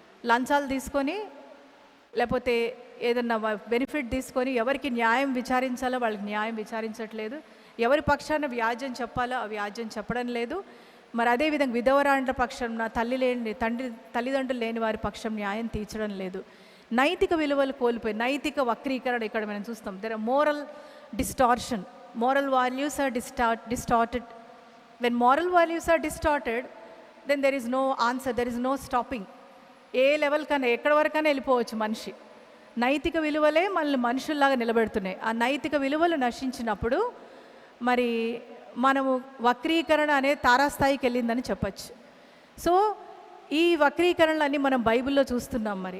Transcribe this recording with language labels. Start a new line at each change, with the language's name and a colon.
Telugu: లంచాలు తీసుకొని లేకపోతే ఏదన్నా బెనిఫిట్ తీసుకొని ఎవరికి న్యాయం విచారించాలో వాళ్ళకి న్యాయం విచారించట్లేదు, ఎవరి పక్షాన వ్యాజ్యం చెప్పాలో ఆ వ్యాజ్యం చెప్పడం లేదు. మరి అదేవిధంగా విధవరాండ్ర పక్షంన తల్లిదండ్రులు లేని వారి పక్షం న్యాయం తీర్చడం లేదు. నైతిక విలువలు కోల్పోయి నైతిక వక్రీకరణ ఇక్కడ మనం చూస్తాం.
English: There are moral distortion. moral values are distorted. When moral values are distorted, then there is no answer, there is no stopping.
Telugu: ఏ level కన్నా ఎక్కడి వరకైనా వెళ్ళిపోవచ్చు మనిషి. నైతిక విలువలే మనల్ని మనుషుల్లాగా నిలబెడుతున్నాయి. ఆ నైతిక విలువలు నశించినప్పుడు మరి మనము వక్రీకరణ అనే తారాస్థాయికి వెళ్ళిందని చెప్పచ్చు. సో ఈ వక్రీకరణలన్నీ మనం బైబిల్లో చూస్తున్నాం.